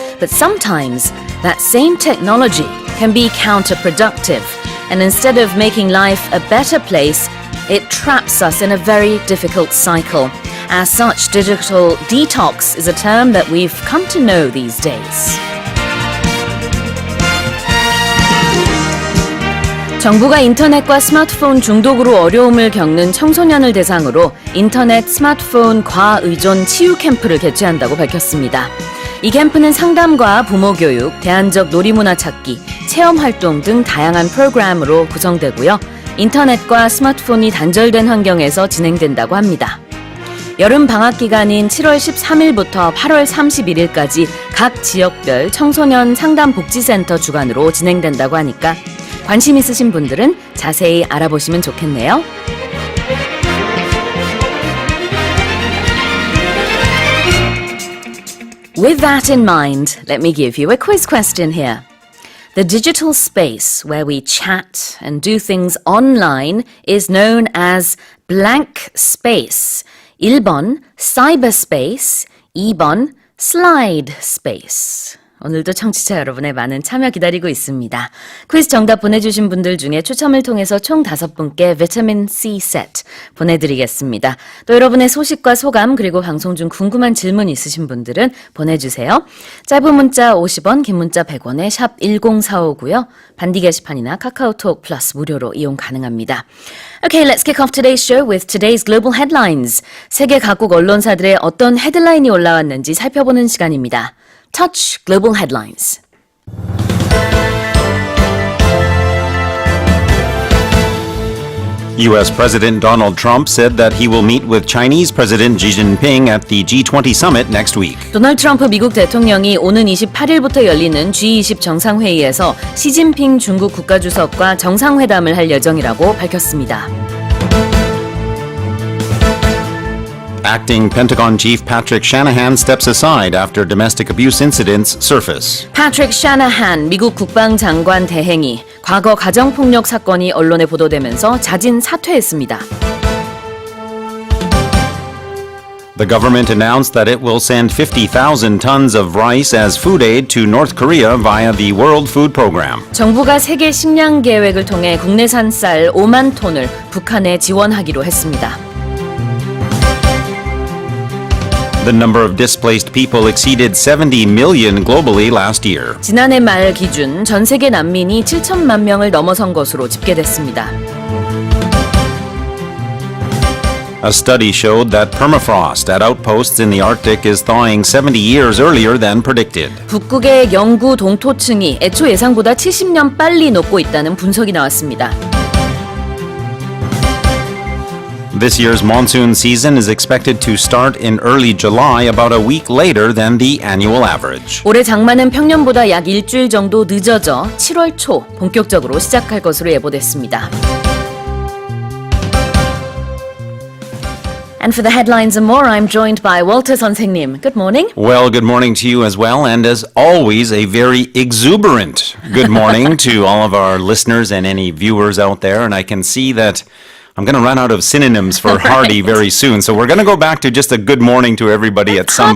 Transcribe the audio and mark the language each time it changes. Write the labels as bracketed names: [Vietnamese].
[English] But sometimes that same technology can be counterproductive. And instead of making life a better place, it traps us in a very difficult cycle. As such, digital detox is a term that we've come to know these days. [Korean] 정부가 인터넷과 스마트폰 중독으로 어려움을 겪는 청소년을 대상으로 인터넷, 스마트폰 과의존 치유 캠프를 개최한다고 밝혔습니다. 이 캠프는 상담과 부모 교육, 대안적 놀이문화 찾기, 체험활동 등 다양한 프로그램으로 구성되고요. 인터넷과 스마트폰이 단절된 환경에서 진행된다고 합니다. 여름 방학 기간인 7월 13일부터 8월 31일까지 각 지역별 청소년 상담복지센터 주관으로 진행된다고 하니까 관심 있으신 분들은 자세히 알아보시면 좋겠네요. [English] With that in mind, let me give you a quiz question here. The digital space where we chat and do things online is known as blank space. 1번 cyberspace, 2번 slide space. [Korean] 오늘도 청취자 여러분의 많은 참여 기다리고 있습니다. 퀴즈 정답 보내주신 분들 중에 추첨을 통해서 총 5분께 비타민 C 세트 보내드리겠습니다. 또 여러분의 소식과 소감 그리고 방송 중 궁금한 질문 있으신 분들은 보내주세요. 짧은 문자 50원, 긴 문자 100원에 샵 1045고요. 반디 게시판이나 카카오톡 플러스 무료로 이용 가능합니다. [English] Okay, let's kick off today's show with today's global headlines. [Korean] 세계 각국 언론사들의 어떤 헤드라인이 올라왔는지 살펴보는 시간입니다. [English] Touch Global Headlines. U.S. President Donald Trump said that he will meet with Chinese President Xi Jinping at the G20 summit next week. [Korean] 도널드 트럼프 미국 대통령이 오는 28일부터 열리는 G20 정상회의에서 시진핑 중국 국가주석과 정상회담을 할 예정이라고 밝혔습니다. [English] Acting Pentagon Chief Patrick Shanahan steps aside after domestic abuse incidents surface. [Korean] Patrick Shanahan 미국 국방장관 대행이 과거 가정폭력 사건이 언론에 보도되면서 자진 사퇴했습니다. [English] The government announced that it will send 50,000 tons of rice as food aid to North Korea via the World Food Program. [Korean] 정부가 세계 식량 계획을 통해 국내산 쌀 5만 톤을 북한에 지원하기로 했습니다. [English] The number of displaced people exceeded 70 million globally last year. [Korean] 지난해 말 기준 전 세계 난민이 7천만 명을 넘어선 것으로 집계됐습니다. [English] A study showed that permafrost at outposts in the Arctic is thawing 70 years earlier than predicted. [Korean] 북극의 영구 동토층이 애초 예상보다 70년 빨리 녹고 있다는 분석이 나왔습니다. [English] This year's monsoon season is expected to start in early July, about a week later than the annual average. [Korean] 올해 장마는 평년보다 약 일주일 정도 늦어져 7월 초 본격적으로 시작할 것으로 예보됐습니다. [English] And for the headlines and more, I'm joined by Walter 선생님. Good morning. Well, good morning to you as well, and as always, a very exuberant good morning to all of our listeners and any viewers out there. And I can see that I'm going to run out of synonyms for hearty very soon, so we're going to go back to just a good morning to everybody at some